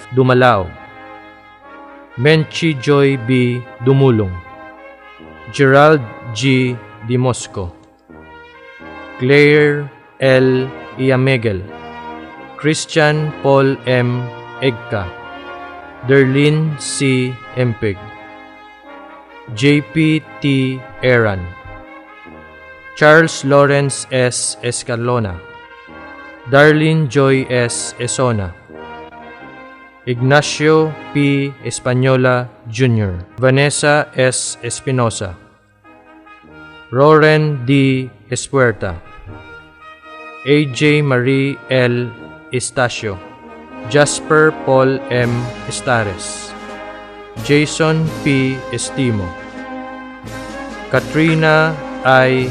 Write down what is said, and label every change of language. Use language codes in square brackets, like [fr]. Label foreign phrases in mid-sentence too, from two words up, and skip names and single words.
[en] Dumalao, Menchi Joy B. Dumulong, Gerald G. Dimosco, Claire L. Iamegel, Christian Paul M. Egka, Derlin C. Empeg, JP T. Eran, Charles Lawrence S. Escalona, Darlene Joy S. Esona, Ignacio P. Española Jr., Vanessa S. Espinosa, Roren D. Espuerta, AJ Marie L. Estacio, Jasper Paul M. Estares, Jason P. Estimo, Katrina I.